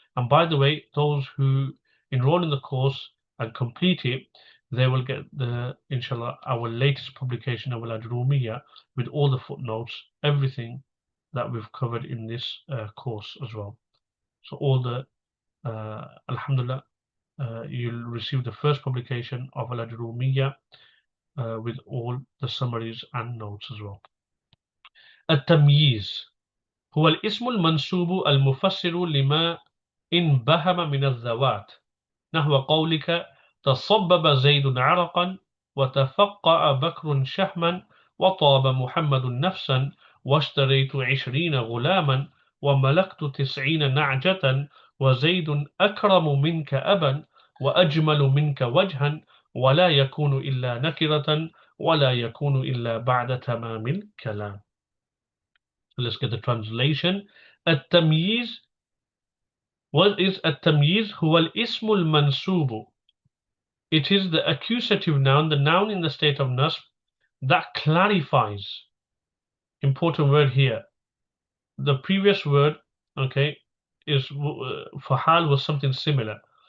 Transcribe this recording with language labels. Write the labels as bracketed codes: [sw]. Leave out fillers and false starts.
[en] And by the way, those who enroll in the course and complete it, they will get inshallah, our latest publication of Al-Ajurrūmiyyah with all the footnotes, everything that we've covered in this course as well. So all the, alhamdulillah, you'll receive the first publication of Al-Ajurrūmiyyah with all the summaries and notes as well. [ar] التمييز هو الاسم المنسوب المفسر لما انبهم من الذوات، نحو قولك تصبب زيد عرقا وتفقأ بكر شحما وطاب محمد نفسا واشتريت 20 غلاما وملكت 90 نعجة وزيد أكرم منك أبا وأجمل منك وجها ولا يكون إلا نكرة ولا يكون إلا بعد تمام الكلام. [en] Let's get the translation. التمييز. What is التمييز? [ar] هو الاسم المنسوب. [en] It is the accusative noun, the noun in the state of nasb, that clarifies. Important word here. The previous word, okay, is for hal was something similar.